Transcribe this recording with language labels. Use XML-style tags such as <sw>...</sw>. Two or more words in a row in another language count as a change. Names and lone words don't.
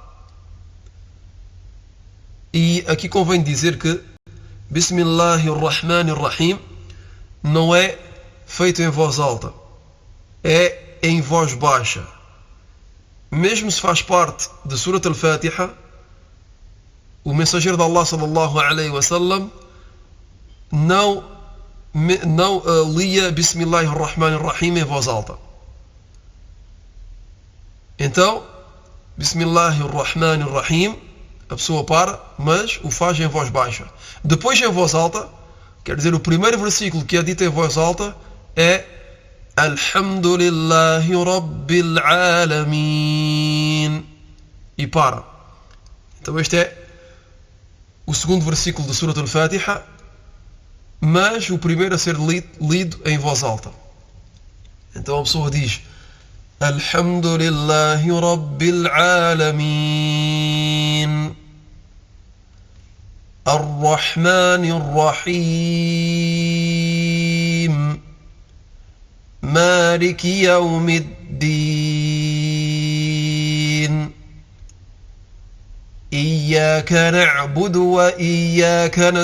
<pt>E aqui convém dizer que Bismillahirrahmanirrahim não é feito em voz alta, é em voz baixa. Mesmo se faz parte de Surat al-Fatiha, o mensageiro de Allah</pt> <ar>صلى الله عليه وسلم</ar> <pt>não lia Bismillahirrahmanirrahim em voz alta. Então, Bismillahirrahmanirrahim, a pessoa para, mas o faz em voz baixa. Depois em voz alta, quer dizer, o primeiro versículo que é dito em voz alta é</pt> <ar>الحمد لله رب العالمين.</ar> <pt>E para. Então este é o segundo versículo da Surah Al-Fatiha, mas o primeiro a ser lido em voz alta. Então a pessoa diz</pt> <ar>الحمد لله رب العالمين الرحمن الرحيم مالك يوم الدين إياك نعبد وإياك</ar>